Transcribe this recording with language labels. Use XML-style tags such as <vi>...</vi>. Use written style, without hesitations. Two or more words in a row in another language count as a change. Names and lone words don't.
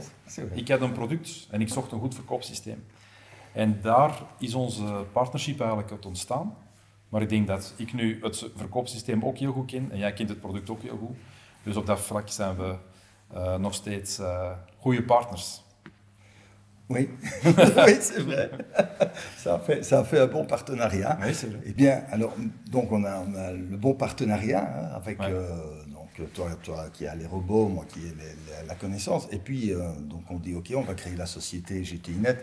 <nl>Ik had een product en ik zocht een goed verkoopsysteem. En daar is onze partnership eigenlijk uit ontstaan. Maar ik denk dat ik nu het verkoopsysteem ook heel goed ken en jij kent het product ook heel goed. Dus op dat vlak zijn we nog steeds goede partners.</nl> <fr>Oui, oui, c'est vrai. Ça a fait un bon partenariat. Oui, c'est vrai. Eh bien, alors, donc on a le bon partenariat hein, avec Ouais. donc toi qui as les robots, moi qui ai la connaissance. Et puis, donc on dit, OK, on va créer la société GTInet.</fr>